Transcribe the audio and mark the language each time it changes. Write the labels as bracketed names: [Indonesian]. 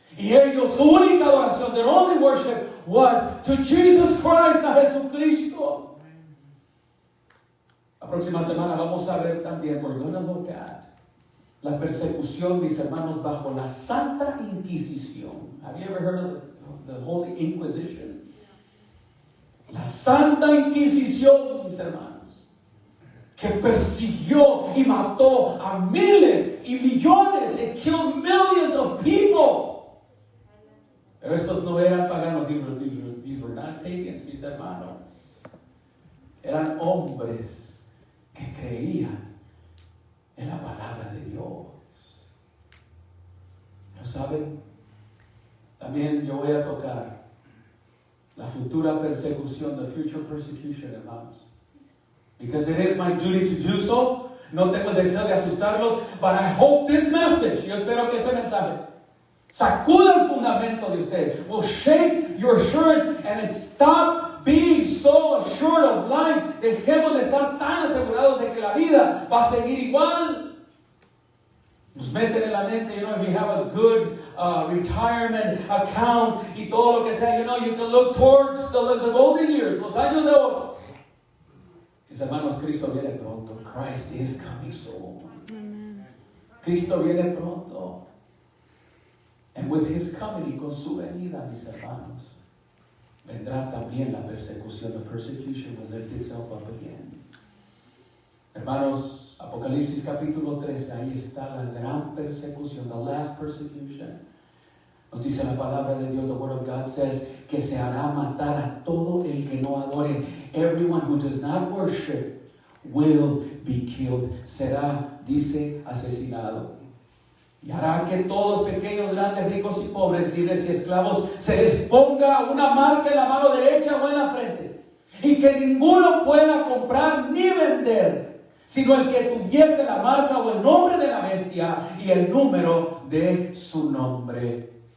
[Spanish] Y ellos, su única adoración, [English] their only worship was to Jesus Christ, [Spanish] a Jesucristo. La próxima semana vamos a ver también, [English] we're going to look at [Spanish] la persecución, mis hermanos, bajo la Santa Inquisición. [English] Have you ever heard of the Holy Inquisition? [Spanish] La Santa Inquisición, mis hermanos, que persiguió y mató a miles y millones. [English] It killed millions of people. [Spanish] Pero estos no eran paganos, [English] these were not pagans, [Spanish] mis hermanos. Eran hombres que creían en la palabra de Dios. ¿No saben? También yo voy a tocar la futura persecución, [English] the future persecution, [Spanish] hermanos. [English] Because it is my duty to do so. [Spanish] No tengo el deseo de asustarlos, [English] but I hope this message, [Spanish] yo espero que este mensaje sacuda el fundamento de usted, [English] will shake your assurance and stop being so assured of life. [Spanish] Dejemos de estar tan asegurados de que la vida va a seguir igual. Nos meten en la mente, [English] if you have a good retirement account [Spanish] y todo lo que sea, [English] you can look towards the golden years, [Spanish] los años de oro. Mis hermanos, Cristo viene pronto. [English] Christ is coming soon. Amen. [Spanish] Cristo viene pronto. [English] And with His coming, [Spanish] y con su venida, mis hermanos, vendrá también la persecución. [English] The persecution will lift itself up again. [Spanish] Hermanos, Apocalipsis capítulo 13, ahí está la gran persecución, [English] the last persecution. [Spanish] Nos dice la palabra de Dios, [English] the word of God says, [Spanish] que se hará matar a todo el que no adore. [English] Everyone who does not worship will be killed. [Spanish] Será, dice, asesinado. Y hará que todos, pequeños, grandes, ricos y pobres, libres y esclavos, se les ponga una marca en la mano derecha o en la frente. Y que ninguno pueda comprar ni vender, sino el que tuviese la marca o el nombre de la bestia y el número de su nombre.